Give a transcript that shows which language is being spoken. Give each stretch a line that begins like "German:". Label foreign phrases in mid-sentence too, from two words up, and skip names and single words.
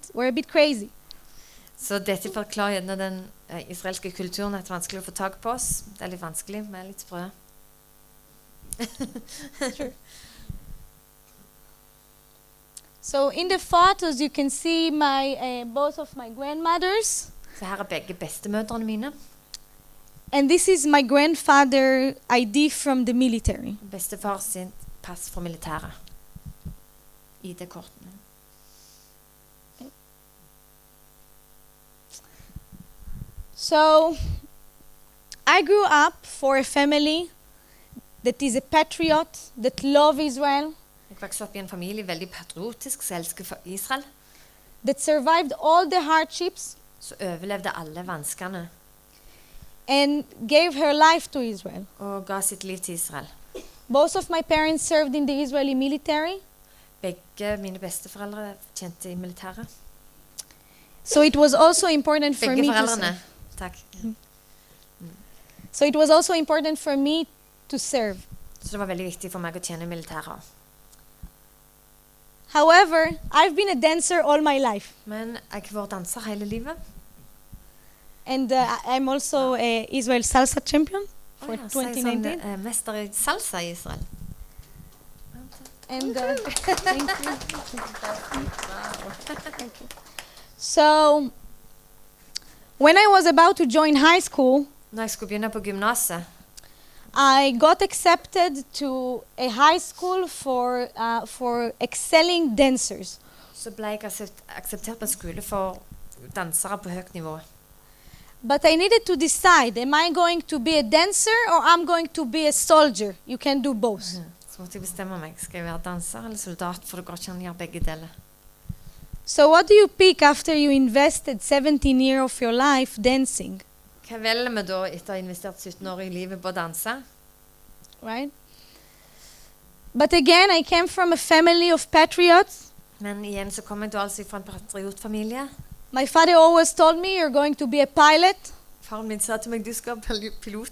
English: We're a bit crazy.
Norwegian: Så dette forklarer gjerne den israelske kulturen at det er vanskelig å få tak på oss. Det er litt vanskelig, vi er litt sprø.
English: Sure. So in the photos you can see both of my grandmothers.
Norwegian: Så her er begge bestemødrene mine.
English: And this is my grandfather ID from the military.
Norwegian: Bestefar sin pass fra militæret. ID-kortene.
English: So I grew up for a family that is a patriot, that love Israel,
Norwegian: Jeg vokste opp i en familie veldig patriotisk, som elsker for Israel.
English: that survived all the hardships
Norwegian: Så overlevde alle vanskene
English: and gave her life to Israel.
Norwegian: og ga sitt liv til Israel.
English: Both of my parents served in the Israeli military,
Norwegian: Begge mine besteforeldre tjente i militæret.
English: so it was also important for
Norwegian: Begge
English: me to
Norwegian: foreldrene.
English: serve.
Norwegian: Takk.
English: So it was also important for me to serve.
Norwegian: Så det var veldig viktig for meg å tjene i militæret.
English: However, I've been a dancer all my life,
Norwegian: Men jeg har vært danser hele livet.
English: and I'm also a Israel salsa champion for
Norwegian: Så jeg er
English: 2019.
Norwegian: sånn, mester i salsa i Israel.
English: And thank you. Thank you. So, when I was about to join high school,
Norwegian: Når jeg skulle begynne på gymnaset,
English: I got accepted to a high school for excelling dancers.
Norwegian: så ble jeg akseptert på en skole for dansere på høyt nivå.
English: But I needed to decide, am I going to be a dancer or I'm going to be a soldier? You can do both.
Norwegian: Så måtte jeg bestemme meg. Skal jeg være danser eller soldat? For det går ikke an å gjøre begge deler.
English: So what do you pick after you invested 17 years of your life dancing,
Norwegian: Hva velger vi da etter å ha investert 17 år i livet på å danse?
English: right? But again, I came from a family of patriots.
Norwegian: Men igjen så kom jeg da altså fra en patriotfamilie.
English: My father always told me, you're going to be a pilot.
Norwegian: Faren min sa til meg, du skal bli pilot.